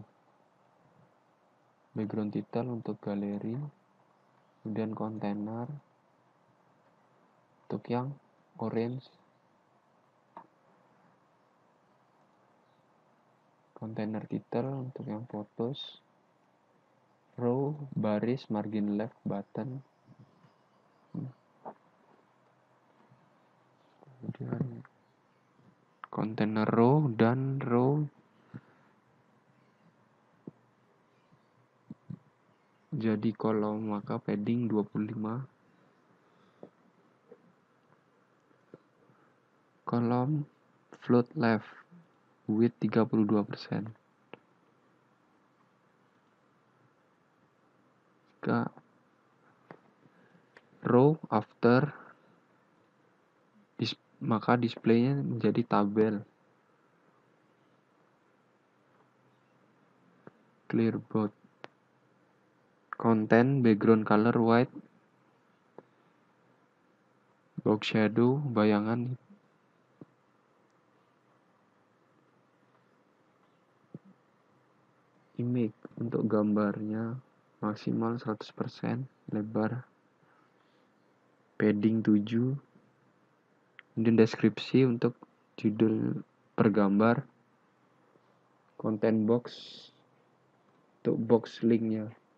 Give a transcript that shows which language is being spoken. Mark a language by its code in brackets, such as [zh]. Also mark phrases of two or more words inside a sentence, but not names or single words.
[en] Background title [id] untuk galeri, kemudian container untuk yang orange, [en] container title [id] untuk yang photos, [en] row, baris, margin left, button, [id] kemudian [en] container row [id] dan row jadi kolom, maka padding 25, kolom [en] float left width [id] 32%. Jika [en] row after [id] maka displaynya menjadi tabel. Clearboard. [en] Content background color white. Box shadow bayangan. [id] Image untuk gambarnya maksimal 100%, lebar padding 7, kemudian deskripsi untuk judul per gambar, [en] content box [id] untuk box linknya,